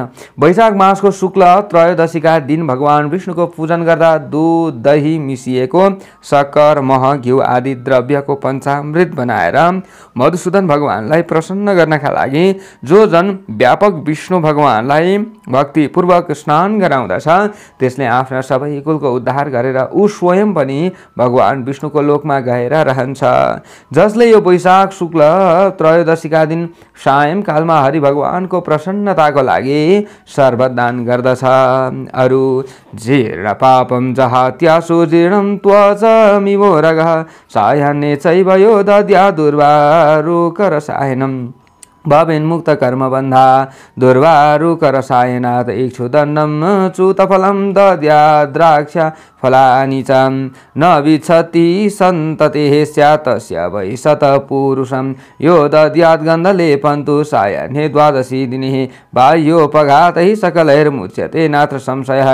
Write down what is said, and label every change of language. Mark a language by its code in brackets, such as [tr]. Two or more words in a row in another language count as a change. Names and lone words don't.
[ne] वैशाख मासको शुक्ल त्रयोदशीका दिन भगवान विष्णुको पूजन गर्दा दूध, दही मिसिएको शक्कर, मह, घिउ आदि द्रव्यको पञ्चामृत बनाएर मधुसूदन भगवानलाई प्रसन्न गर्नका लागि जो जन व्यापक विष्णु भगवानलाई भक्तिपूर्वक स्नान गराउँदछ त्यसले आफ्ना सबै कुलको उद्धार गरेर ऊ स्वयं पनि भगवान विष्णुको लोकमा गएर रहन्छ। जसले यो वैशाख शुक्ल त्रयोदशीका दिन सायंकालमा हरि भगवानको प्रसन्नताको लागि सर्वत दान गर्दछ। [sa] अरु जीर्ण पापं जहात्यासु जीर्णं त्वचमिवोरगः सायाह्ने चैव यो दद्यात् दुर्वारुकरसायनं भवेन्मुक्त कर्मबन्धा दुर्वारुकरसायनात् इक्षुदण्डं च्युतफलं दद्यात् द्राक्ष फलानि च न विच्छति सन्ततेः स्यात् तस्य वै शतपुरुषं यो दद्यात् गन्धलेपं तु सायाह्ने द्वादशी दिने बाह्योपघातैः सकलैर्मुच्यते नात्र संशयः।